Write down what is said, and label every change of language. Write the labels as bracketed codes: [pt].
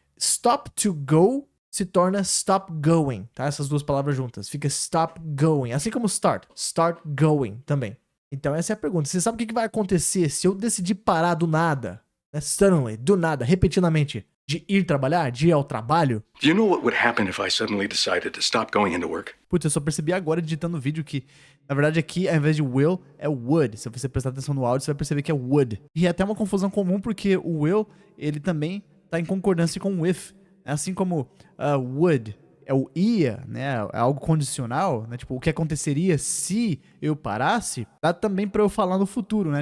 [en] Stop to go [pt] se torna [en] stop going, [pt] tá? Essas duas palavras juntas. Fica [en] stop going. [pt] Assim como [en] start going [pt] também. Então essa é a pergunta. Você sabe o que vai acontecer se eu decidir parar do nada? Né? Suddenly, do nada, repetidamente. De ir trabalhar, de ir ao trabalho? [en] Do you know what would happen if I suddenly decided to stop going into work? [pt] Putz, eu só percebi agora editando o vídeo que, na verdade, aqui, ao invés de will, é would. Se você prestar atenção no áudio, você vai perceber que é would. E é até uma confusão comum, porque o will, ele também tá em concordância com o if. Assim como would é o ia, né? É algo condicional, né? Tipo, o que aconteceria se eu parasse, dá também pra eu falar no futuro, né?